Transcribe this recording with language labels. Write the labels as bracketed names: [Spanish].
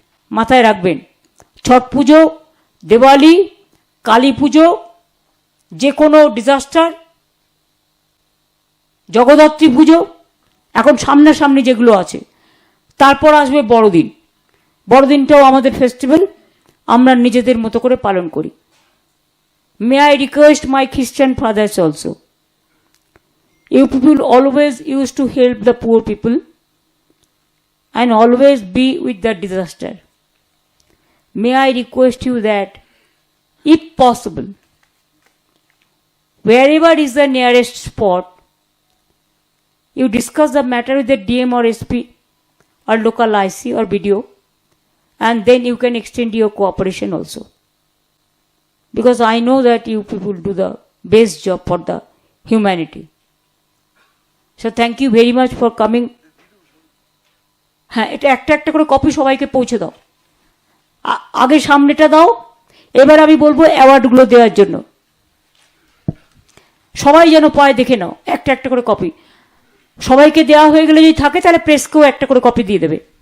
[Bangla] মাথায় রাখবেন, ছট পুজো, দিওয়ালি, কালী পুজো, যে কোনো ডিজাস্টার, জগদ্ধাত্রী পুজো, এখন সামনাসামনি যেগুলো আছে, তারপর আসবে বড়দিন। বড়দিনটাও আমাদের ফেস্টিভ্যাল, আমরা নিজেদের মতো করে পালন করি। [English] May I request my Christian fathers also, you people always used to help the poor people and always be with the disaster. May I request you that, if possible, wherever is the nearest spot, you discuss the matter with the DM or SP or local IC or BDO, and then you can extend your cooperation also. Because I know that you people do the best job for the humanity. So thank you very much for coming. [Bangla] হ্যাঁ, এটা একটা একটা করে copy সবাইকে পৌঁছে দাও। আগে সামনেটা দাও, এবার আমি বলবো অ্যাওয়ার্ডগুলো দেওয়ার জন্য। সবাই যেন পায়, দেখে নাও, একটা একটা করে কপি। সবাইকে দেওয়া হয়ে গেলে যদি থাকে তাহলে প্রেসকেও একটা করে কপি দিয়ে দেবে।